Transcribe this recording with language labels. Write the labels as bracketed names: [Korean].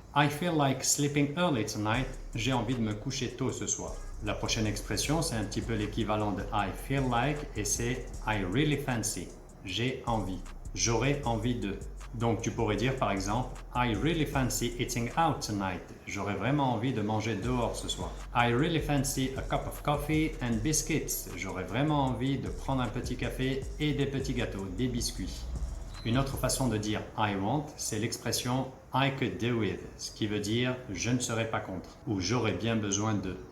[English] I feel like sleeping early tonight. [French] J'ai envie de me coucher tôt ce soir. La prochaine expression, c'est un petit peu l'équivalent de [English] I feel like [French] et c'est [English] I really fancy. [French] J'ai envie. J'aurais envie de. Donc tu pourrais dire par exemple [English] I really fancy eating out tonight. [French] J'aurais vraiment envie de manger dehors ce soir. [English] I really fancy a cup of coffee and biscuits. [French] J'aurais vraiment envie de prendre un petit café et des petits gâteaux, des biscuits. Une autre façon de dire [English] I want, [French] c'est l'expression [English] I could do with, [French] ce qui veut dire je ne serais pas contre ou j'aurais bien besoin de.